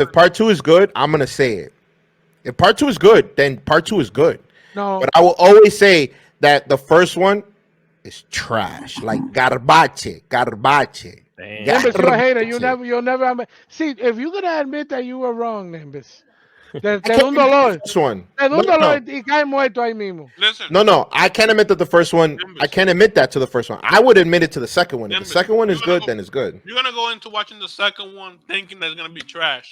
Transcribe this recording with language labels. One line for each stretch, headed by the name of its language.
English: If part 2 is good, I'm gonna say it. If part 2 is good, then part 2 is good. No. But I will always say that the first one is trash. Like garbage. Nimbus, you're a hater. You'll never. See, if you're gonna admit that you were wrong, Nimbus,
Spanish: te da un dolor.
English: This one.
Spanish: Te da un dolor y cae muerto ahí mismo.
English: No. I can't admit that the first one. Nimbus. I can't admit that to the first one. I would admit it to the second one. If the second one is good, then it's good. You're gonna go into watching the second one thinking that's gonna be trash.